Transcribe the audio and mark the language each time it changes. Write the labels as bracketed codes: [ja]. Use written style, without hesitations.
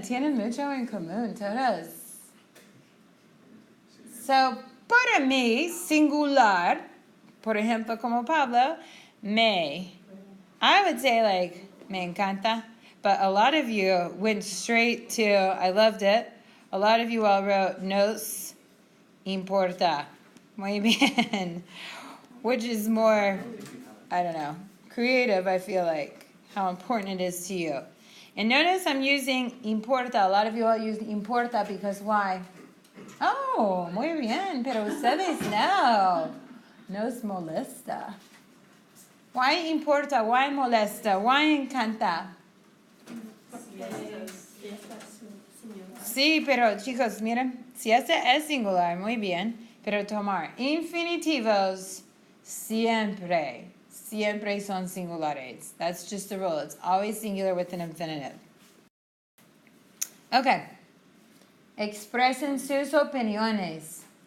[es] Tienen mucho en común todos. So, para mí, singular, por ejemplo, como Pablo, me. [en] I would say like, [es] me encanta. [en] But a lot of you went straight to, I loved it. A lot of you all wrote, [es] nos importa. Muy bien. [en] Which is more, I don't know, creative, I feel like, how important it is to you. And notice I'm using importa. A lot of you all use importa because why? [es] Oh, muy bien, pero ustedes no. Nos molesta. [en] Why importa? Why molesta? Why encanta? [es] Sí, pero chicos, miren, siesta es singular, muy bien, pero tomar infinitivos siempre son singulares. [en] That's just the rule. It's always singular with an infinitive. Okay. [es] Expresen sus opiniones.